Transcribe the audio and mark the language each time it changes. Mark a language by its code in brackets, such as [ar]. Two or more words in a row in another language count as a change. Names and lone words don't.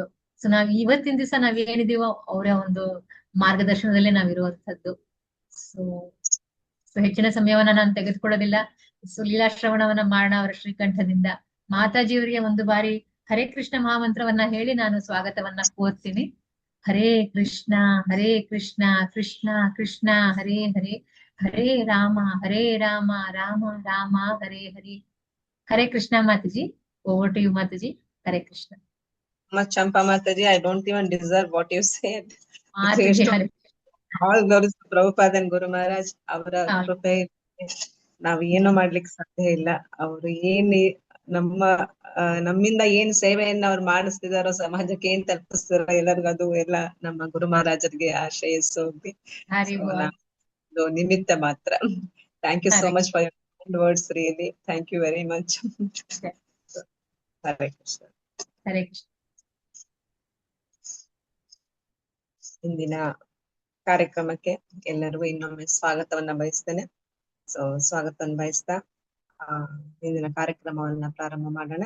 [kn] ಸೊ ನಾವ್ ಇವತ್ತಿನ ದಿವಸ ನಾವ್ ಏನಿದೀವೋ ಅವರ ಒಂದು ಮಾರ್ಗದರ್ಶನದಲ್ಲೇ ನಾವಿರುವಂತದ್ದು. ಸೊ ಹೆಚ್ಚಿನ ಸಮಯವನ್ನ ನಾನು ತೆಗೆದುಕೊಳ್ಳೋದಿಲ್ಲ. ಸೊ ಲೀಲಾಶ್ರವಣವನ್ನ ಮಾಡೋಣ ಅವರ ಶ್ರೀಕಂಠದಿಂದ. ಮಾತಾಜಿಯವರಿಗೆ ಒಂದು ಬಾರಿ ಹರೇ ಕೃಷ್ಣ ಮಹಾಮಂತ್ರವನ್ನ ಹೇಳಿ ನಾನು ಸ್ವಾಗತವನ್ನ ಕೋರ್ತೀನಿ. [sa] ಹರೇ ಕೃಷ್ಣ ಕೃಷ್ಣ ಕೃಷ್ಣ ಹರೇ ಹರೇ, ಹರೇ ರಾಮ ರಾಮ ರಾಮ ಹರೇ ಹರೇ. [kn] ಹರೇ ಕೃಷ್ಣ ಮಾತಾಜಿ, [en] over to you [kn] ಮಾತಾಜಿ. ಹರೇ ಕೃಷ್ಣ. [en] Champa Mataji, I don't even deserve what you said. [kn] ಮಾತಾಜಿ ಹರೇ [en] All glories to Prabhupada and Guru Maharaj. [kn] ಅವರ ಕೃಪೆ ನಾವ್ ಏನು ಮಾಡ್ಲಿಕ್ಕೆ ಸಾಧ್ಯ ಇಲ್ಲ. ಅವ್ರು ನಮ್ಮಿಂದ ಏನ್ ಸೇವೆಯನ್ನ ಅವ್ರು ಮಾಡಿಸ್ತಿದಾರೋ, ಸಮಾಜಕ್ಕೆ ಏನ್ ತಲುಪಿಸ್ತಾರೋ ಎಲ್ಲರಿಗೂ, ಅದು ಎಲ್ಲ ನಮ್ಮ ಗುರು ಮಹಾರಾಜರಿಗೆ ಆಶ್ರಯಿಸೋ ನಿಮಿತ್ತ ಮಾತ್ರ. [en] Thank you so much for your words, really thank you very much. [kn] ಹರೇ ಕೃಷ್ಣ. ಹರೇ ಕೃಷ್ಣ. ಇಂದಿನ ಕಾರ್ಯಕ್ರಮಕ್ಕೆ ಎಲ್ಲರಿಗೂ ಇನ್ನೊಮ್ಮೆ ಸ್ವಾಗತವನ್ನ ಬಯಸ್ತೇನೆ. ಸೊ ಸ್ವಾಗತವನ್ನ ಬಯಸ್ತಾ ಇಂದಿನ ಕಾರ್ಯಕ್ರಮವನ್ನ ಪ್ರಾರಂಭ ಮಾಡೋಣ.